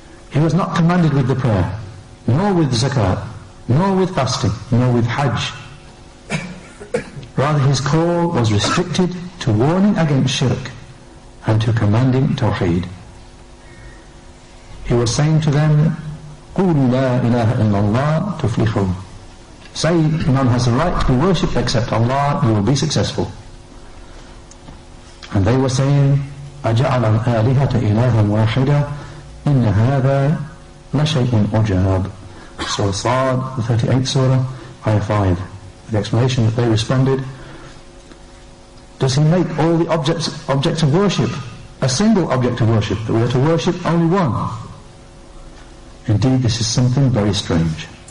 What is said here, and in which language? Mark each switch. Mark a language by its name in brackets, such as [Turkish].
[English] He was not commanded with the prayer, nor with zakat, nor with fasting, nor with hajj. Rather His call was restricted to warning against shirk and to commanding tawheed. He was saying to them, [Arabic] قُولُوا لَا إِلَهَ إِلَّا اللَّهُ تُفْلِحُوا. [English] Say, none has the right to be worshipped except Allah, you will be successful. And they were saying, [Arabic] أَجَعَلَ الْآلِهَةَ إِلَهًا وَاحِدًا إِنَّ هَذَا لَشَيْءٌ عُجَابٌ. [English] Surah Sad, the 38th surah, ayah 5. With the explanation that they responded, does He make all the objects of worship a single object of worship, that we are to worship only one? Indeed, this is something very strange.